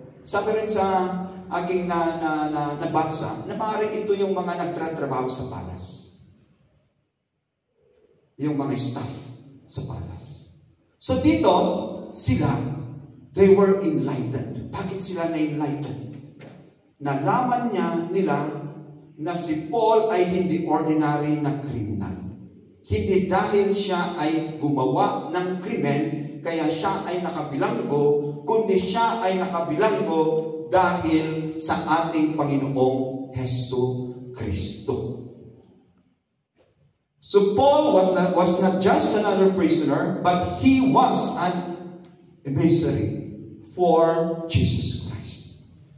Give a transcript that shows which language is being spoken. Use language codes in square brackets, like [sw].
[tl] Sabi rin sa aking nabasa, na maaaring ito yung mga nagtratrabaho sa palace. Yung mga staff sa palace. [en] So [tl] dito, sila, [en] they were enlightened. [tl] Bakit sila na-enlightened? Nalaman nila na si Paul ay hindi ordinary na criminal. Hindi dahil siya ay gumawa ng krimen, kaya siya ay nakabilanggo, kundi siya ay nakabilanggo dahil sa ating Panginoong Hesus Kristo. [en] So Paul was not just another prisoner, but he was an emissary for Jesus Christ.